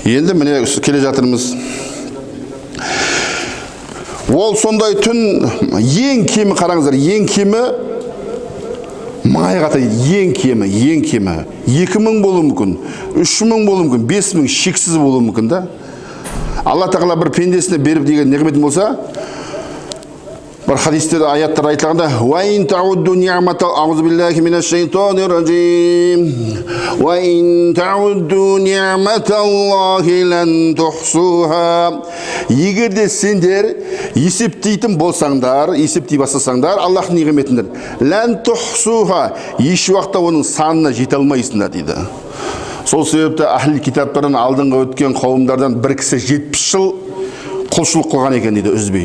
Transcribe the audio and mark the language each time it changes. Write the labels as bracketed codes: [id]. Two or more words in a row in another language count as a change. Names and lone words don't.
[kk] Енді міне келе жатырмыз. Ол сондай түн, ең кемі, қараңыздар, ең кемі 1000 айға таяйды, ең кемі, 2000 болуы мүмкін, 3000 болуы мүмкін, 5000 шексіз болуы мүмкін да. Алла Тағала бір пендесіне беріп деген неғметін болса, бір хадистерде аяттар айтылғанда, [ar] «وإن تعدوا نعمة أعوذ بالله من الشيطان الرجيم. وإن تعدوا نعمة الله لن تحصوها». [kk] Егер де сендер есептейтін болсаңдар, есептей бастасаңдар, Аллахтың неғметіндер, [ar] لن تحصوها, [kk] еш уақытта оның санына жете алмайсыңдар дейді. Сол себепті ахли китаптардан алдыңғы өткен қауымдардан бір кісі 70 жыл құлшылық қылған екен дейді, үзбей.